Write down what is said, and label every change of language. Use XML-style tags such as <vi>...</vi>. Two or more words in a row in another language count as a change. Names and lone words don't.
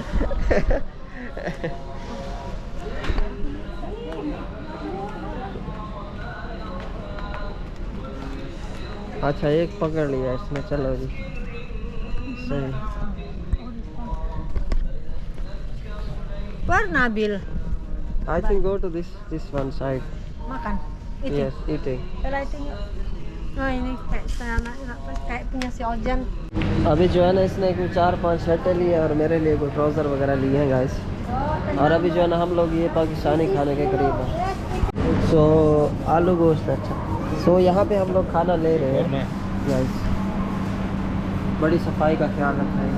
<hi>अच्छा, एक पकड़ लिया इसने, चलो जी सही। पर Nabil</hi> <en>I think go to this one side.</en> <id>makan.</id> <en>Yes, eating. Lighting.</en> <id>Oh ini kayak punya si Ojan.</id> <hi>अभी जो है ना इसने कुछ 4-5 शर्टें ली है और मेरे लिए कुछ ट्राउज़र वगैरह लिए हैं गाइस। और अभी जो है ना हम लोग ये पाकिस्तानी खाने के करीब हैं। सो आलू गोश्त, अच्छा। सो यहाँ पे हम लोग खाना ले रहे हैं गाइस। बड़ी सफाई का ख्याल रखना है।</hi>